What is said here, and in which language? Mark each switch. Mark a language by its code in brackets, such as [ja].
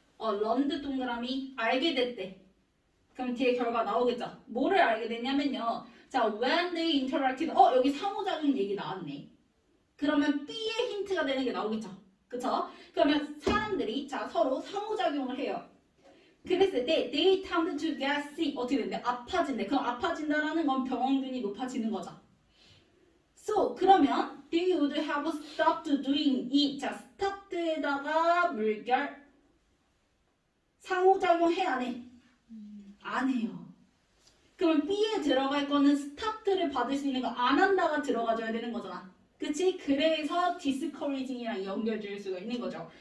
[ko] learned 동그라미 알게 됐대. 그럼 뒤에 결과 나오겠죠. 뭐를 알게 됐냐면요. 자, [en] when they interacted. [ko] 여기 상호작용 얘기 나왔네. 그러면 B의 힌트가 되는 게 나오겠죠. 그쵸? 그러면 사람들이 자 서로 상호작용을 해요. 그랬을 때 [en] they tend to get sick. [ko] 어떻게 된대? 아파진대. 그럼 아파진다라는 건 병원균이 높아지는 거죠. [en] So, [ko] 그러면 [en] they would have stopped doing it. [ko] 자, stopped에다가 물결 상호작용 해 안 해? 안 해요. 그러면 B에 들어갈 거는 stopped를 받을 수 있는 거 안 한다가 들어가줘야 되는 거잖아. 그치? 그래서 discouraging이랑 연결될 수가 있는 거죠.